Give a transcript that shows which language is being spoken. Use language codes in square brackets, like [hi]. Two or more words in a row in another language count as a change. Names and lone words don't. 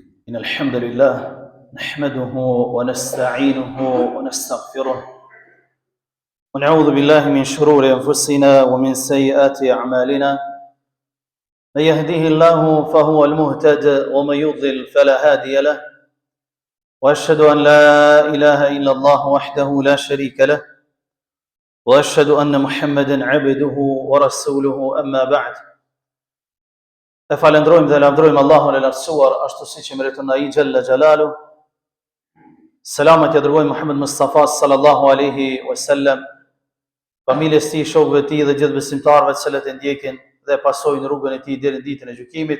[ar] إن الحمد لله نحمده ونستعينه ونستغفره ونعوذ بالله من شرور أنفسنا ومن سيئات أعمالنا من يهديه الله فهو المهتد ومن يضلل فلا هادي له وأشهد أن لا إله إلا الله وحده لا شريك له وأشهد أن محمدا عبده ورسوله أما بعد. [sq] E falendrojmë dhe lavdrojmë Allahun e lartësuar ashtu siç e meriton ai [ar] جل جلاله. [sq] Selamat ja dërgojmë Muhammed Mustafa [ar] صلى الله عليه وسلم, [sq] familjes tij, shokëve të tij dhe gjithë besimtarëve të cilët e ndjekin dhe pasojnë rrugën e tij deri në ditën e gjykimit.